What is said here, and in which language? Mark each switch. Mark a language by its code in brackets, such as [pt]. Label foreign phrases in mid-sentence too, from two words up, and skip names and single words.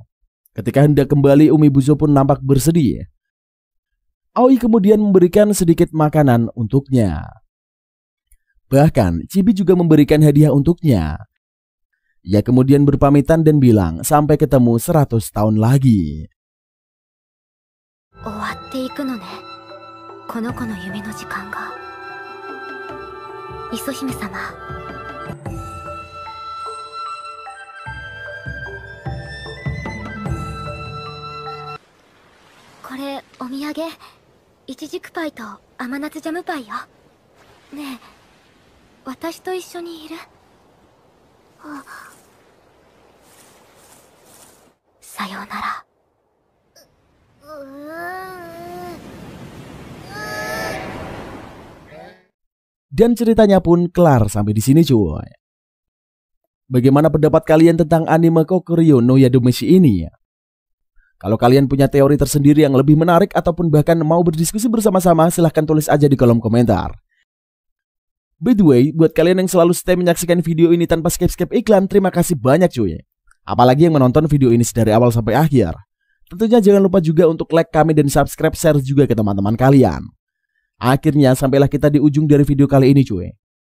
[id] Ketika hendak kembali, Umibuzo pun nampak bersedih. Aoi kemudian memberikan sedikit makanan untuknya. Bahkan Chibi juga memberikan hadiah untuknya. Ia kemudian berpamitan dan bilang sampai ketemu 100 tahun lagi. [ja] 終わっていくのね、この子の夢の時間が。磯姫様、これお土産、イチジクパイと甘夏ジャムパイよ。ねえ、私と一緒にいる？さようなら。 [id] Dan ceritanya pun kelar sampai di sini cuy. Bagaimana pendapat kalian tentang anime Kokuryo no Yadomeshi ini? Kalau kalian punya teori tersendiri yang lebih menarik ataupun bahkan mau berdiskusi bersama-sama, silahkan tulis aja di kolom komentar. [en] By the way, [id] buat kalian yang selalu stay menyaksikan video ini tanpa skip-skip iklan, terima kasih banyak cuy. Apalagi yang menonton video ini dari awal sampai akhir. Tentunya jangan lupa juga untuk like kami dan subscribe, share juga ke teman-teman kalian. Akhirnya sampailah kita di ujung dari video kali ini cuy.